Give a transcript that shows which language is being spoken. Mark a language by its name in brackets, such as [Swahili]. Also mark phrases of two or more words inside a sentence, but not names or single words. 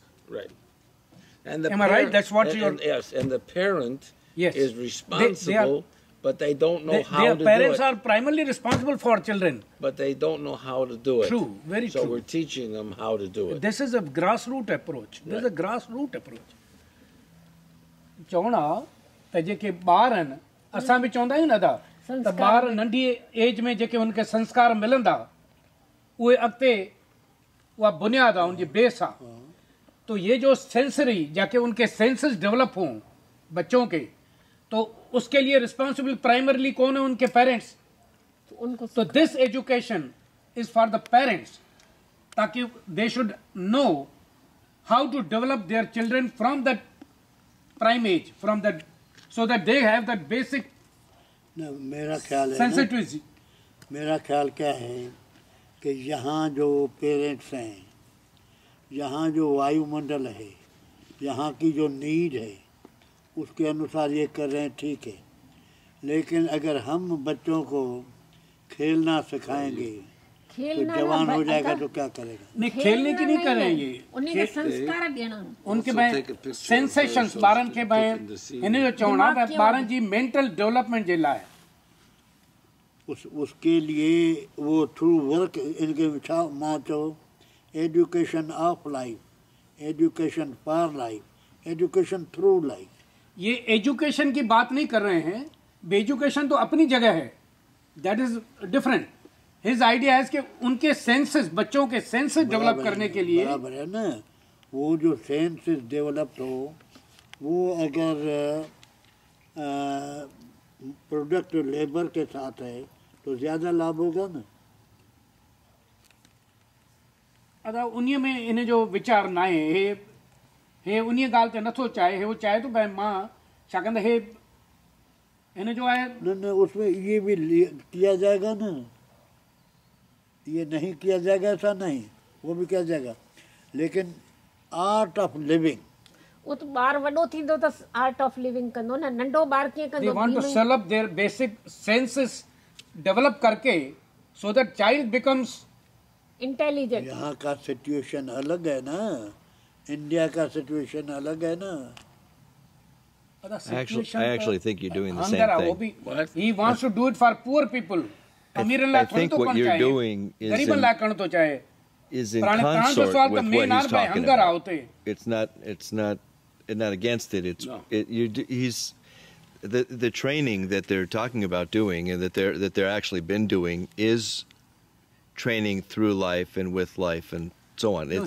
[English] Right. And the Am I right? That's what you're- Yes, and the parent Yes. is responsible, but they don't know how Their to do parents it. are primarily responsible for children. But they don't know how to do it. True, very so true. we're teaching them how to do it. This is a grassroots approach. This is a grassroots approach. [Sindhi] चवणा त जेके ॿार आहिनि असां बि चवंदा आहियूं न था त ॿार नंढी एज में जेके उनखे संस्कार मिलंदा उहे अॻिते उहा बुनियाद आहे उनजी बेस आहे [Hindi] तो ये जो सेंसरी जाके उनके सेंसेस डेवलप हों बच्चों के तो उसके लिए रिस्पॉन्सिबल प्राइमरली कौन है उनके पेरेंट्स तो [English] this education is for the parents ताकि they should know how to develop their children from that prime age, from that, so that they have that basic [Hindi] मेरा ख्याल है [English] sensitivity. [Hindi] मेरा ख्याल क्या है कि यहाँ जो पेरेंट्स हैं, यहाँ जो वायुमंडल है, यहाँ की जो नीड है, उसके अनुसार ये कर रहे हैं, ठीक है। लेकिन अगर हम बच्चों को खेलना सिखाएंगे तो जवान हो जाएगा तो क्या करेगा? नहीं खेलने की नहीं कर रहे हैं ये उनके संस्कार देना उनके में [Sindhi] सेंसेशंस ॿारनि खे भाई हिन जो चवणु आहे त ॿारनि जी [English] mental development [Sindhi] जे लाइ [Hindi] उसके लिए वो [English] through work [Hindi] इनके [Sindhi] छा मां चयो [English] education of life, education for life, education through life. [Hindi] ये एजुकेशन की बात नहीं कर रहे हैं, एजुकेशन तो अपनी जगह है, [English] that is different. his idea [Hindi] है कि उनके सेंसेस, बच्चों के सेंसेस डेवलप करने के लिए बराबर है ना, वो जो सेंसेस डेवलप हो वो अगर [English] product labour [Hindi] के साथ है तो ज़्यादा लाभ होगा ना। [Sindhi] अदा उन्हीअ में इन जो वीचार न आहे, हे उन्हीअ ॻाल्हि ते नथो चाहे, हे वो चाहे तो भाई मां छा कंदा हे इन जो आहे [Hindi] न उसमें ये भी किया जाएगा ना, ये नहीं किया जाएगा ऐसा नहीं, वो भी किया जाएगा, लेकिन [English] art of living [Sindhi] वो तो ॿार वॾो थींदो त [English] art of living [Sindhi] कंदो न, नंढो ॿार कीअं [English] they [Sindhi] कंदो? [English] want to develop their basic senses develop करके so that child becomes इंटेलिजेंट। [Hindi] यहाँ का सिचुएशन अलग है ना, इंडिया का सिचुएशन अलग है ना। [English] I actually think you're doing the same [Hindi] अंदर वो [English] thing. भी he wants to do it for poor people. [Sindhi] अमीरनि लाइ [English] I [Sindhi] थोड़ी [English] think [Sindhi] तो [English] what [Sindhi] करणु [English] you're [Sindhi] चाहे, [English] doing is [Sindhi] गरीबनि लाइ करणु थो चाहे। [English] is in [Sindhi] प्राण जो [English] consort [Sindhi] सवाल [English] with [Sindhi] त [English] what [Sindhi] मेन [English] he's [Sindhi] आहे भाई [English] talking [Sindhi] हंगर आहे [English] about. [Sindhi] उते। [English] It's not against it. It's No. he's the training that they're talking about doing and that they're actually been doing is training through life and with life and so on. It's the